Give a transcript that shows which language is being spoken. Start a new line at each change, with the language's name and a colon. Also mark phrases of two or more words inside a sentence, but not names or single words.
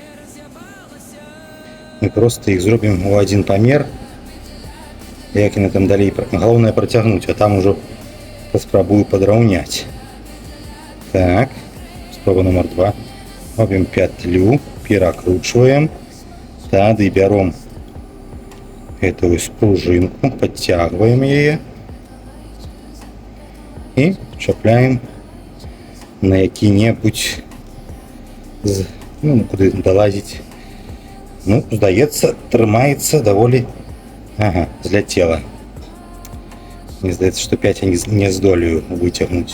Belarusian: Мы проста іх зробім у адзін памер. Як яны там далей... Галоўнае працягнуць, а там ужо паспрабую падраўняць. Так, спроба номер 2. Робім пятлю, перакручваем. Тады бяром
Russian: эту спружинку, подтягиваем ее и
Belarusian: чапляем на які-небудзь, ну, куды долазить. Ну, здаецца, трымаецца даволі... Ага, зляцела. Мне здаецца, што 5 я не здолею выцягнуць.